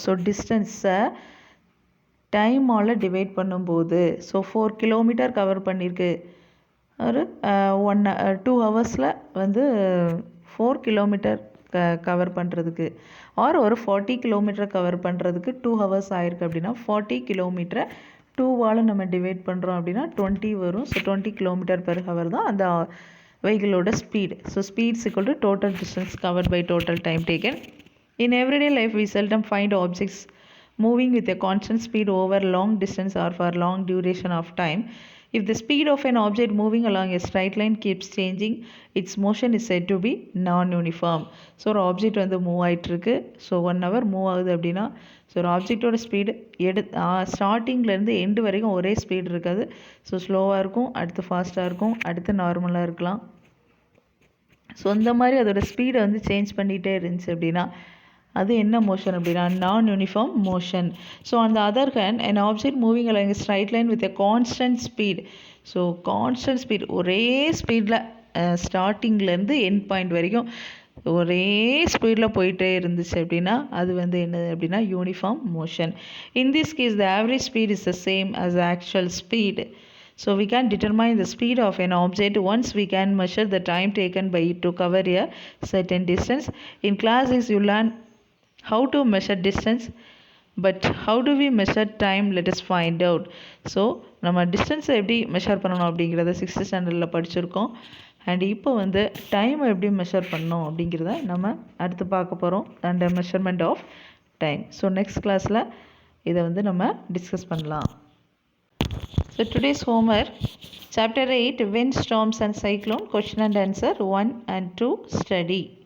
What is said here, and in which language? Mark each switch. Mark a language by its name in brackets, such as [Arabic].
[Tamil] So டிஸ்டன்ஸை டைமால் divide பண்ணும்போது so 4 kilometre cover பண்ணியிருக்கு, ஒரு 2 ஹவர்ஸில் வந்து 4 கிலோமீட்டர் கவர் பண்ணுறதுக்கு ஆர் ஒரு 40 கிலோமீட்டர் கவர் பண்ணுறதுக்கு 2 ஹவர்ஸ் ஆயிருக்கு அப்படின்னா 40 கிலோமீட்டரை 2வால் நம்ம டிவைட் பண்ணுறோம் அப்படின்னா 20 வரும். ஸோ 20 கிலோமீட்டர் பெர் ஹவர் தான் அந்த வெஹிக்கிளோட speed. [English] So speeds equal to total distance covered by total time taken. In everyday life we seldom find objects moving with a constant speed over long distance or for long duration of time. If the speed of an object moving along a straight line keeps changing, its motion is said to be non-uniform. [Tamil] So ஒரு object வந்து move ஆகிட்டுருக்கு. So 1 hour move ஆகுது அப்படின்னா so ஒரு ஆப்ஜெக்டோட speed ஸ்டார்டிங்லேருந்து end வரைக்கும் ஒரே speed இருக்காது. ஸோ ஸ்லோவாக இருக்கும், அடுத்து ஃபாஸ்ட்டாக இருக்கும், அடுத்து நார்மலாக இருக்கலாம். ஸோ இந்த மாதிரி அதோட ஸ்பீடை வந்து சேஞ்ச் பண்ணிகிட்டே இருந்துச்சு அப்படின்னா அது என்ன மோஷன் அப்படின்னா நான் uniform motion. [English] So on the other hand an object moving along a straight line with a constant speed. [Tamil] So constant speed ஒரே ஸ்பீடில் ஸ்டார்டிங்லேருந்து எண்ட் பாயிண்ட் வரைக்கும் ஒரே ஸ்பீடில் போயிட்டே இருந்துச்சு அப்படின்னா அது வந்து என்னது அப்படின்னா uniform motion. [English] In this case the average speed is the same as the actual speed. So we can determine the speed of an object once we can measure the time taken by it to cover a certain distance. In class 6 you learn how to measure distance, but how do we measure time? Let us find out. [Tamil] So நம்ம டிஸ்டன்ஸை எப்படி measure பண்ணணும் அப்படிங்கிறத 6th ஸ்டாண்டர்டில் படிச்சிருக்கோம். And இப்போ வந்து டைமை எப்படி மெஷர் பண்ணணும் அப்படிங்கிறத நம்ம அடுத்து பார்க்க போகிறோம், and measurement of time. So next கிளாஸில் இதை வந்து நம்ம டிஸ்கஸ் பண்ணலாம். [English] So today's homework, chapter 8 wind, storms and cyclone, question and answer 1 and 2 study.